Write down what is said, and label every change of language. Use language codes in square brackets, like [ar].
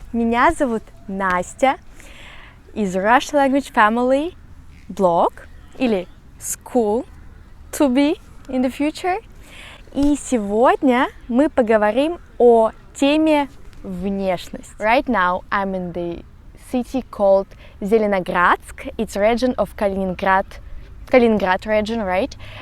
[ru] Меня зовут Настя из Russian Language Family blog или School to be in the future. И сегодня мы поговорим о теме внешность. [en] Right now I'm in the city called Zelenogradsk. It's region of Kaliningrad region, right?